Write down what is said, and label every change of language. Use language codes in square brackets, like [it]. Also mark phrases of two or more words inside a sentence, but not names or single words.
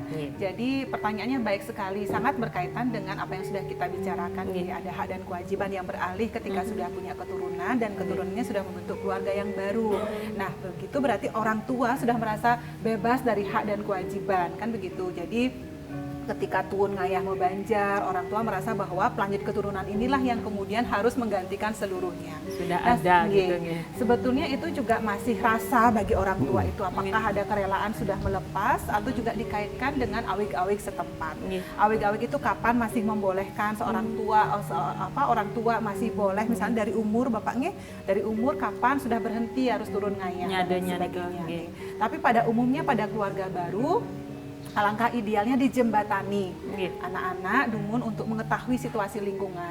[id] Jadi pertanyaannya baik sekali, sangat berkaitan dengan apa yang sudah kita bicarakan. Ada hak dan kewajiban yang beralih ketika sudah punya keturunan dan keturunannya sudah membentuk keluarga yang baru. Nah, begitu berarti orang tua sudah merasa bebas dari hak dan kewajiban, kan begitu. Jadi ketika [ban] tuun ngayah [id] membanjar, orang tua merasa bahwa pelanjut keturunan inilah yang kemudian harus menggantikan seluruhnya. Sudah ada gitu. Sebetulnya itu juga masih rasa bagi orang tua itu, apakah ada kerelaan sudah melepas atau juga dikaitkan dengan awig-awig setempat. Awig-awig itu kapan masih membolehkan seorang tua, orang tua masih boleh, misalnya dari umur bapaknya, dari umur kapan sudah berhenti harus turun ngayah dan sebagainya. Tapi pada umumnya pada keluarga baru, alangkah idealnya dijembatani anak-anak dumun untuk mengetahui situasi lingkungan,